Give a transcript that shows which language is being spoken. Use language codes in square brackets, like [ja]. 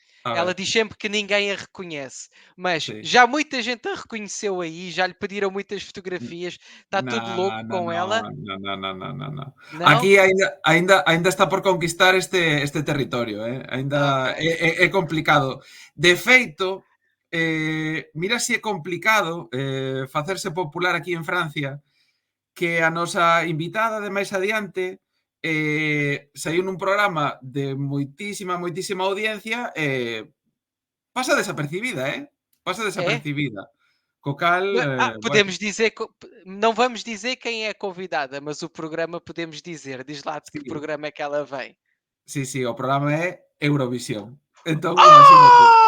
[pt] Ela diz sempre que ninguém a reconhece, mas já muita gente a reconheceu aí, já lhe pediram muitas fotografias, está tudo louco com ela. Não. [gl] Aquí ainda está por conquistar este territorio, ainda é complicado. De feito, mira se é complicado facerse popular aquí en Francia, que a nosa invitada de máis adiante saiu nun programa de moitísima audiencia pasa desapercibida, Pasa desapercibida. Co cal... [pt] podemos dizer... Não vamos dizer quem é a convidada, mas o programa podemos dizer. Diz lá de que programa é que ela vem. [gl] Sí, o programa é Eurovisión. Entón, imagínate.